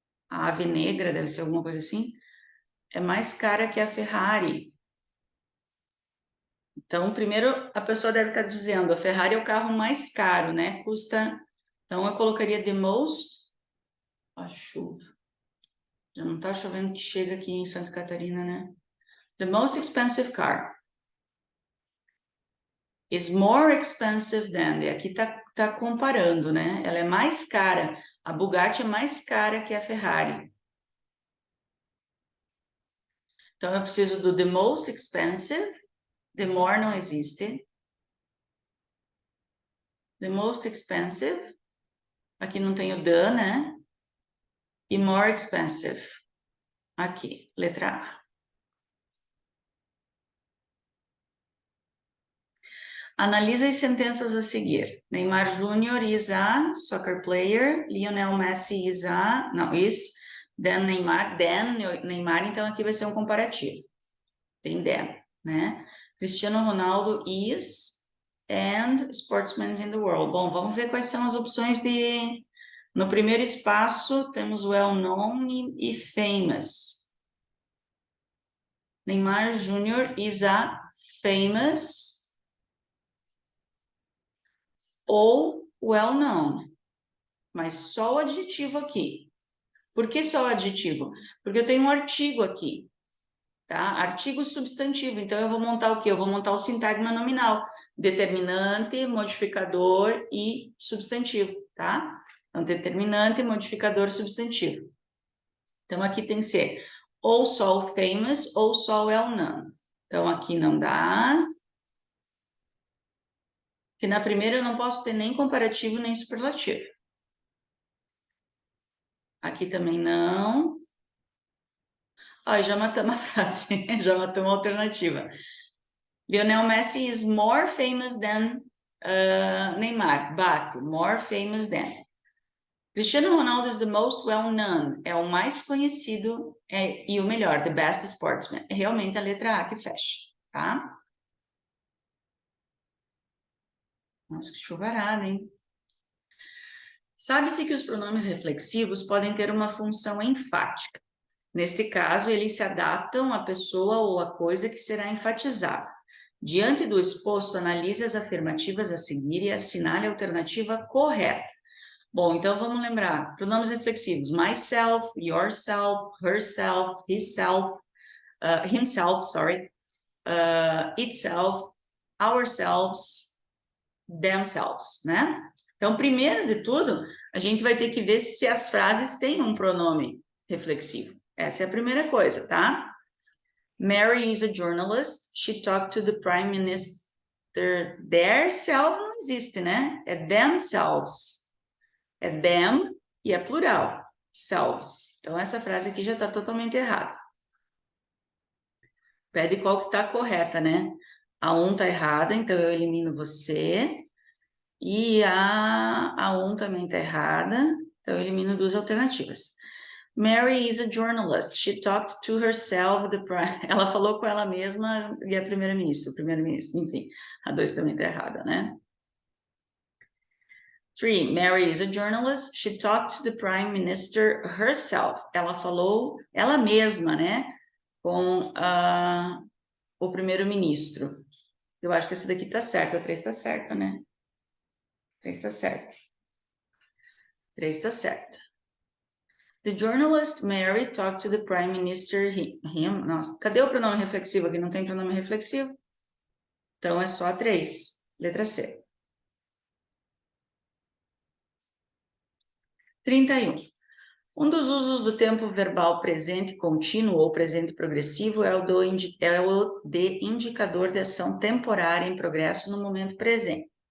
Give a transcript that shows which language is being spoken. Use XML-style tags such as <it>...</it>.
<pt>A ave negra deve ser alguma coisa assim. É mais cara que a Ferrari. Então, primeiro a pessoa deve estar dizendo, a Ferrari é o carro mais caro, né? Custa. Então, eu colocaria</pt> <en>the most.</en> <pt>A chuva. Já não tá chovendo que chega aqui em Santa Catarina, né?</pt> <en>The most expensive car is more expensive than.</en> <pt>E aqui tá comparando, né? Ela é mais cara. A Bugatti é mais cara que a Ferrari. Então, eu preciso do</pt> <en>the most expensive. The more</en> <pt>não existe.</pt> <en>The most expensive.</en> <pt>Aqui não tem o the, né? E</pt> <en>more expensive.</en> <pt>Aqui, letra A. Analisa as sentenças a seguir.</pt> <en>Neymar Júnior is a soccer player. Lionel Messi is a...</en> <pt>Não,</pt> <en>is. Then</en> <pt>Neymar, então aqui vai ser um comparativo. Tem then, né?</pt> <en>Cristiano Ronaldo is and sportsmen in the world.</en> <pt>Bom, vamos ver quais são as opções de... No primeiro espaço, temos well-known e famous. Neymar Júnior is a famous ou well-known, mas só o adjetivo aqui. Por que só o adjetivo? Porque eu tenho um artigo aqui. tá? Artigo substantivo, então eu vou montar o quê? Eu vou montar o sintagma nominal, determinante, modificador e substantivo, tá? Então, determinante, modificador, substantivo. Então, aqui tem que ser ou só o famous ou só o well-known. Então, aqui não dá. Porque na primeira eu não posso ter nem comparativo nem superlativo. Aqui também não. Ó, já matamos a frase, já matamos a alternativa.</pt> <en>Lionel Messi is more famous than Neymar, but more famous than. Cristiano Ronaldo is the most well-known,</en> <pt>é o mais conhecido e o melhor,</pt> <en>the best sportsman.</en> <pt>É realmente a letra A que fecha, tá? Nossa, que chuvarada, hein? Sabe-se que os pronomes reflexivos podem ter uma função enfática. Neste caso, eles se adaptam à pessoa ou à coisa que será enfatizada. Diante do exposto, analise as afirmativas a seguir e assinale a alternativa correta. Bom, então vamos lembrar, pronomes reflexivos, myself, yourself, herself, himself, itself, ourselves, themselves, né? Então, primeiro de tudo, a gente vai ter que ver se as frases têm um pronome reflexivo. Essa é a primeira coisa, tá?</pt> <en>Mary is a journalist. She talked to the prime minister.</en> <pt>Their self não existe, né? É themselves. É them e é plural. Selves. Então, essa frase aqui já está totalmente errada. Pede qual que está correta, né? A 1 está errada, então eu elimino você. E a 1 também está errada, então eu elimino duas alternativas.</pt> <en>Mary is a journalist. She talked to herself.</en> <pt>Ela falou com ela mesma e a primeira-ministra, enfim. A 2 também está errada, né?</pt> <en>3. Mary is a journalist. She talked to the prime minister herself.</en> <pt>Ela falou ela mesma, né? Com o primeiro-ministro. Eu acho que essa daqui está certa. A 3 está certa, né? 3 está certa. 3 está certa.</pt> <en>The journalist Mary talked to the prime minister him.</en> <pt>Nossa, cadê o pronome reflexivo aqui? Não tem pronome reflexivo? Então, é só a 3. Letra C. 31. Um dos usos do tempo verbal presente contínuo ou presente progressivo é o de indicador de ação temporária em progresso no momento presente.</pt>